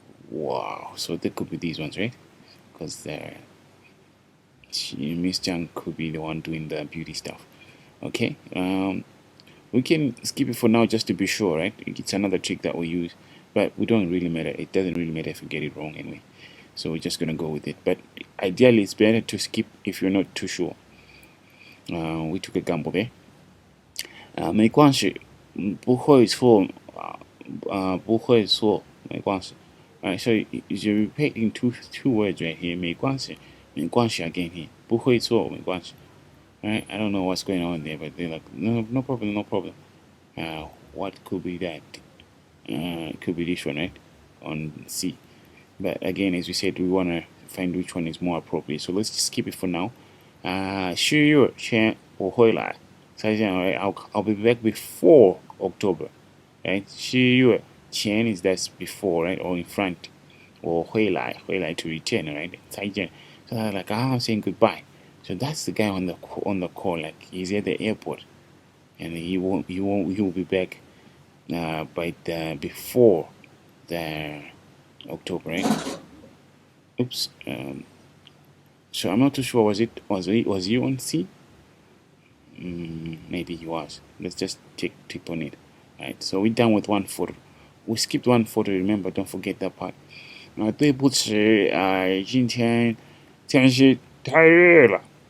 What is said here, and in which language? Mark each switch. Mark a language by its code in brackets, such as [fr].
[en] Wow, so they could be these ones, right? Because Miss Zhang could be the one doing the beauty stuff. Okay, we can skip it for now just to be sure, right? It's another trick that we use, but we don't really matter. It doesn't really matter if we get it wrong anyway. So we're just gonna go with it. But ideally, it's better to skip if you're not too sure. We took a gamble there. [zh] 没关系，不会错，不会错，没关系. [en] Alright, so you're repeating two words right here. [zh] 没关系, 没关系 [en] again here. [zh] 不会错，没关系. [en] Alright, I don't know what's going on there, but they're like, no problem, no problem. What could be that? It could be this one, right? On C. But again, as we said, we want to find which one is more appropriate. So let's just keep it for now. [zh] 10月前我会来. [en] So right, I'll be back before October. Right? [zh] 10月前 [en] is that's before, right? Or in front. [zh] 我会来 [en] to return, right? [zh] 再见. [en] So like I'm saying goodbye. So that's the guy on the call, like he's at the airport, and he will be back by the before the October, right? Oops. So I'm not too sure. Was he on C? Maybe he was. Let's just tick on it. Right. So we're done with one photo. We skipped one photo. Remember, don't forget that part. [zh] 对不起，今天天气太热了。